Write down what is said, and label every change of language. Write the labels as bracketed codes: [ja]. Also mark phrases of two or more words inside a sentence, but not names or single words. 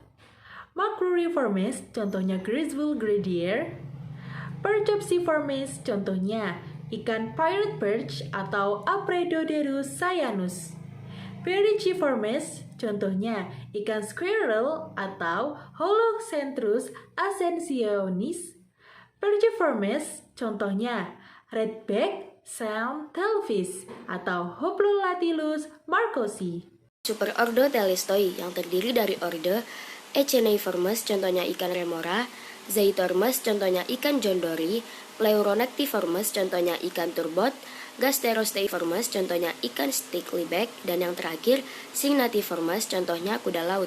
[id] Macruriformes, contohnya Griswold gradier. Percepsiformes, contohnya ikan pirate perch atau Apredoderus cyanus. Periciformes, contohnya ikan squirrel atau Holocentrus ascensionis. Perciformes, contohnya redback sound tailfish atau Hoplolatilus marcosi. Superordo Telestoi yang terdiri dari ordo Echineiformes, contohnya ikan remora, Zeitormes, contohnya ikan jondori, Pleuronectiformes, contohnya ikan turbot, Gasterosteiformes, contohnya ikan stickleback, dan yang terakhir Syngnathiformes, contohnya kuda laut.